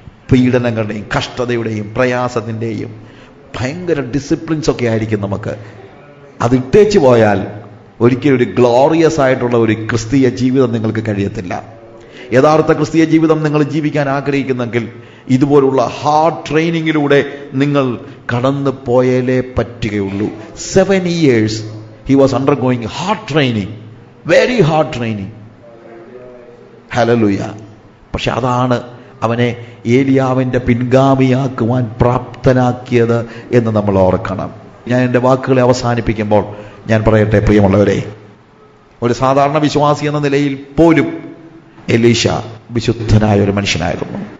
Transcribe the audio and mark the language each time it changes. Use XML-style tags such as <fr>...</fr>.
<ml>പീഡനങ്ങളുടെയും കഷ്ടതയുടെയും പ്രയാസത്തിൻ്റെയും ഭയങ്കര ഡിസിപ്ലിൻസ് ഒക്കെ ആയിരിക്കും നമുക്ക്. അത് ഇട്ടേച്ചു പോയാൽ ഒരിക്കലും ഒരു ഗ്ലോറിയസ് ആയിട്ടുള്ള ഒരു ക്രിസ്തീയ ജീവിതം നിങ്ങൾക്ക് കഴിയത്തില്ല. യഥാർത്ഥ ക്രിസ്തീയ ജീവിതം നിങ്ങൾ ജീവിക്കാൻ ആഗ്രഹിക്കുന്നെങ്കിൽ ഇതുപോലുള്ള ഹാർഡ് ട്രെയിനിങ്ങിലൂടെ നിങ്ങൾ കടന്നു പോയാലേ പറ്റുകയുള്ളൂ.</ml> <en>7 years he was undergoing hard training, very hard training.</en> <ml>Hallelujah. പക്ഷെ അതാണ് അവനെ ഏലിയാവിന്റെ പിൻഗാമിയാക്കുവാൻ പ്രാപ്തനാക്കിയത് എന്ന് നമ്മൾ ഓർക്കണം. ഞാൻ എൻ്റെ വാക്കുകളെ അവസാനിപ്പിക്കുമ്പോൾ ഞാൻ പറയട്ടെ, പ്രിയമുള്ളവരെ, ഒരു സാധാരണ വിശ്വാസി എന്ന നിലയിൽ പോലും എലീശ വിശുദ്ധനായ ഒരു മനുഷ്യനായിരുന്നു.</ml>